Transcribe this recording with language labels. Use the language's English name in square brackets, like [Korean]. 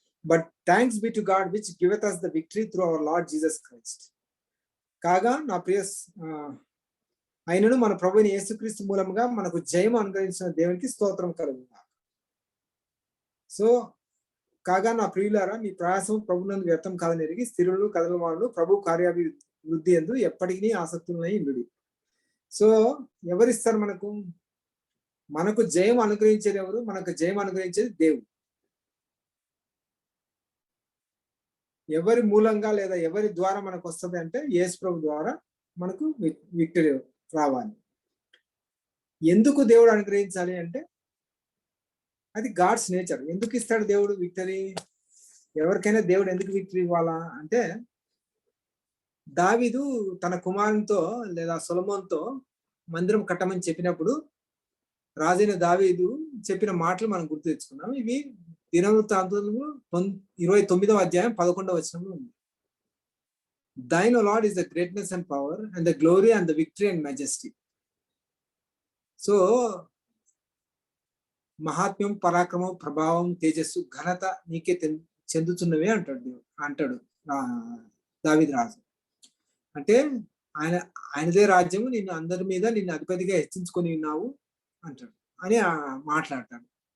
[English] But thanks be to God which giveth us the victory through our Lord Jesus Christ. [Telugu] కాగా నా ప్రియ అయినను మన ప్రభువైన యేసుక్రీస్తు మూలముగా మనకు జయము అనుగ్రహించిన దేవునికి స్తోత్రం కలుగును. సో కాగా నా ప్రియులారా, మీ ప్రయాసం ప్రభునందు వ్యర్థం కాదని ఎరిగి స్థిరులు కదల వాళ్ళు ప్రభు కార్యాభివృద్ధి ఎందు ఎప్పటికీ ఆసక్తులై ఉండుడి. సో ఎవరిస్తారు మనకు? మనకు జయం అనుగ్రహించేది ఎవరు? మనకు జయం అనుగ్రహించేది దేవుడు. ఎవరి మూలంగా లేదా ఎవరి ద్వారా మనకు వస్తుంది అంటే యేసు ప్రభు ద్వారా మనకు విక్టరీ రావాలి. ఎందుకు దేవుడు అనుగ్రహించాలి అంటే అది [English] God's nature. [Telugu] ఎందుకు ఇస్తాడు దేవుడు విక్టరీ? ఎవరికైనా దేవుడు ఎందుకు విక్టరీ ఇవ్వాలా అంటే, దావీదు తన కుమారునితో లేదా సొలొమోనుతో మందిరం కట్టమని చెప్పినప్పుడు రాజైన దావీదు చెప్పిన మాటలు మనం గుర్తు తెచ్చుకున్నాం. ఇవి దినవృత్తాంతములు 29వ అధ్యాయం 11వ వచనంలో ఉంది. [English] Thine, O Lord, is the greatness and power and the glory and the victory and majesty. [Telugu] So మహాత్మ్యం, పరాక్రమం, ప్రభావం, తేజస్సు, ఘనత నీకే చెందుతున్నవే అంటాడు దావీదు రాజు. అంటే ఆయనదే రాజ్యము, నిన్ను అందరి మీద నిన్ను అధిపతిగా హెచ్చించుకొని ఉన్నావు అంటాడు అని మాట్లాడతాడు.